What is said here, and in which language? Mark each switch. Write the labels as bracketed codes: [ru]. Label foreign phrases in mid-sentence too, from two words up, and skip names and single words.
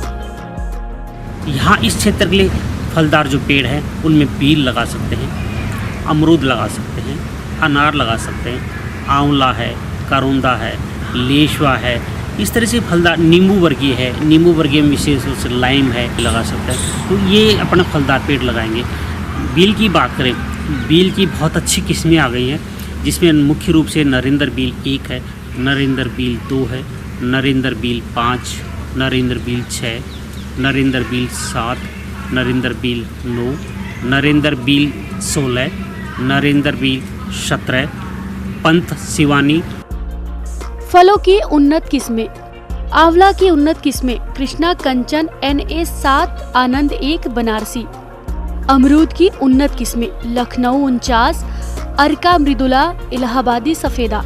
[hi] यहाँ इस क्षेत्र के लिए फलदार जो पेड़ हैं उनमें बील लगा सकते हैं, अमरूद लगा सकते हैं, अनार लगा सकते हैं, आंवला है, करोंदा है, लेशवा है, इस तरह से फलदार नींबू वर्गीय है, नींबू वर्गीय में विशेष रूप से लाइम है, लगा सकते हैं। तो ये अपना फलदार पेड़ लगाएंगे। बील की बात करें, बील की बहुत अच्छी किस्में आ गई हैं, जिसमें मुख्य रूप से नरेंद्र बील 1 है, नरेंद्र बील 2 है, नरेंद्र बील 5, नरेंद्र बील 6, नरेंद्र बील 7, नरेंद्र बील 9, नरेंद्र बील 16, नरेंद्र बील 17, पंत शिवानी। फलों की उन्नत किस्में। आंवला की उन्नत किस्में कृष्णा कंचन NA 7, आनंद 1, बनारसी। अमरूद की उन्नत किस्में लखनऊ 49, अर्का मृदुला, इलाहाबादी सफेदा।